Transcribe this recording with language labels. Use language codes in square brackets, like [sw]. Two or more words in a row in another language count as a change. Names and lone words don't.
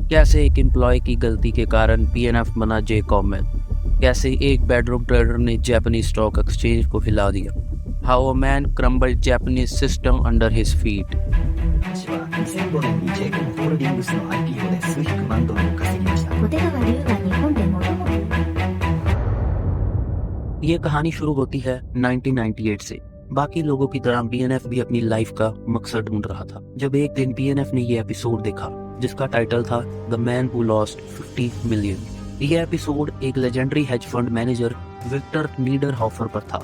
[hi] कैसे एक एम्प्लॉय की गलती के कारण बीएनएफ बना जे कॉमन, कैसे एक [en] bedroom trader [hi] ने [en] Japanese stock exchange [hi] को हिला दिया, [en] how a man crumbled Japanese system under his feet. [ja] 私は2005年に J コムホールディングスの IPO で数百万ドルを稼ぎました。小手川龍が日本で最も [hi] ये कहानी शुरू होती है 1998 से। बाकी लोगों की तरह बीएनएफ भी अपनी लाइफ का मकसद ढूंढ रहा था, जब एक दिन बीएनएफ ने ये एपिसोड देखा जिसका टाइटल था द मैन हु लॉस्ट 50 मिलियन। ये एपिसोड एक [en] legendary hedge fund manager [hi] विक्टर नीडरहॉफर पर था।